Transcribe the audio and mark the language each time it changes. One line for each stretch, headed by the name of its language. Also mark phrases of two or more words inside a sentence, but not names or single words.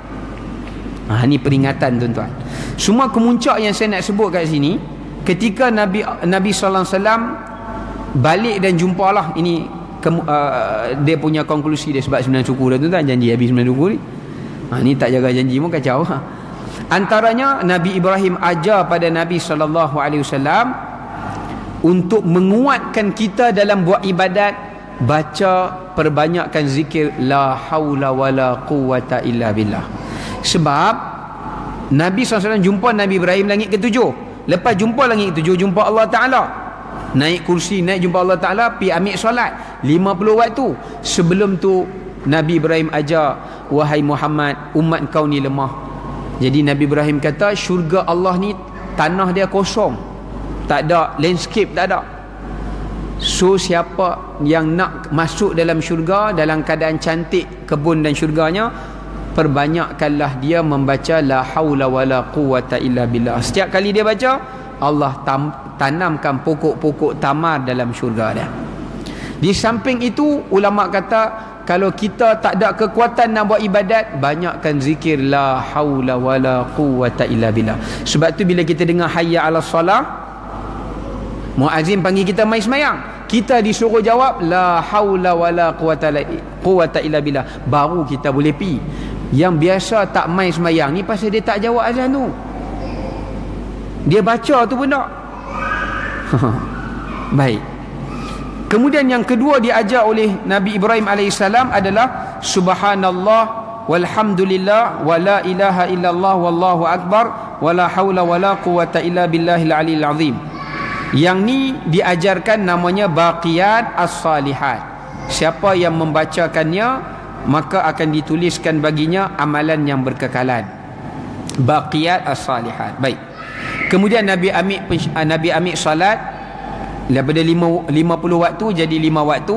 Malay: Ini peringatan tuan-tuan. Semua kemuncak yang saya nak sebut kat sini, ketika Nabi SAW balik dan jumpalah, ini dia punya konklusi dia, sebab 9 suku dah tuan-tuan, janji habis 9 suku ni. Ni tak jaga janji pun kacau. Antaranya Nabi Ibrahim ajar pada Nabi SAW untuk menguatkan kita dalam buat ibadat, baca, perbanyakkan zikir
Arabic: لا حول ولا قوة إلا بالله.
Malay: Sebab Nabi SAW jumpa Nabi Ibrahim langit ke-7, lepas jumpa langit ke-7, jumpa Allah Ta'ala, naik kursi, naik jumpa Allah Ta'ala, pergi ambil solat 50 waktu. Sebelum tu Nabi Ibrahim ajar, wahai Muhammad, umat kau ni lemah. Jadi Nabi Ibrahim kata, syurga Allah ni tanah dia kosong, tak ada landscape, tak ada. So siapa yang nak masuk dalam syurga dalam keadaan cantik kebun dan syurganya, perbanyakkanlah dia membaca
Arabic: لا حول ولا قوة إلا بالله.
Malay: Setiap kali dia baca, Allah tanamkan pokok-pokok tamar dalam syurga dia. Di samping itu, ulama kata, kalau kita tak ada kekuatan nak buat ibadat, banyakkan zikir
Arabic: لا حول ولا قوة إلا بالله.
Malay: Sebab tu bila kita dengar
Arabic: حي على الصلاة,
Malay: muazzin panggil kita mai semayang, kita disuruh jawab
Arabic: لا حول ولا قوة إلا بالله,
Malay: baru kita boleh pi. Yang biasa tak mai semayang ni pasal dia tak jawab azan tu, dia baca tu pun tak. Baik, Kemudian yang kedua diajar oleh Nabi Ibrahim alaihissalam adalah
Arabic: سبحان الله والحمد لله ولا إله إلا الله والله أكبر ولا حول ولا قوة إلا بالله العلي العظيم.
Malay: Yang ni diajarkan namanya
Arabic: الباقيات الصالحات.
Malay: Siapa yang membacakannya maka akan dituliskan baginya amalan yang berkekalan.
Arabic: الباقيات الصالحات.
Malay: Baik. Kemudian Nabi ambil salat daripada 50 waktu jadi 5 waktu.